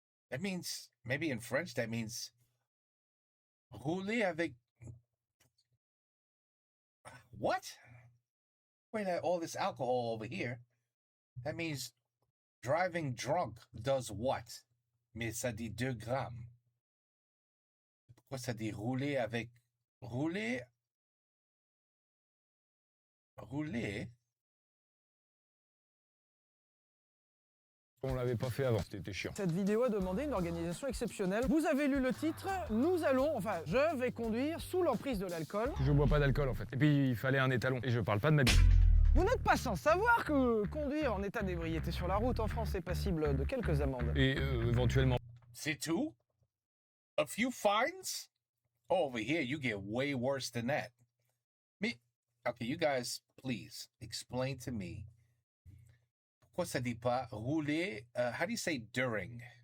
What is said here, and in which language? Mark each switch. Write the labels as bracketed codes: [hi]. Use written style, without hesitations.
[en] That means, maybe in French, that means [fr] rouler avec... [en] What? Wait, all this alcohol over here. That means driving drunk does what? [fr] Mais ça dit 2 grammes. Pourquoi ça dit rouler avec... Rouler... On l'avait pas fait avant, c'était chiant. Cette vidéo a demandé une organisation exceptionnelle. Vous avez lu le titre, je vais conduire sous l'emprise de l'alcool. Je bois pas d'alcool en fait. Et puis il fallait un étalon. Et je parle pas de ma bite. Vous n'êtes pas sans savoir que conduire en état d'ébriété sur la route en France est passible de quelques amendes. Et éventuellement. C'est tout? [en] A few fines? Oh, over here, you get way worse than that. Mais, okay, you guys, please, explain to me. [fr] Pourquoi ça dit pas rouler, [en] how do you say during?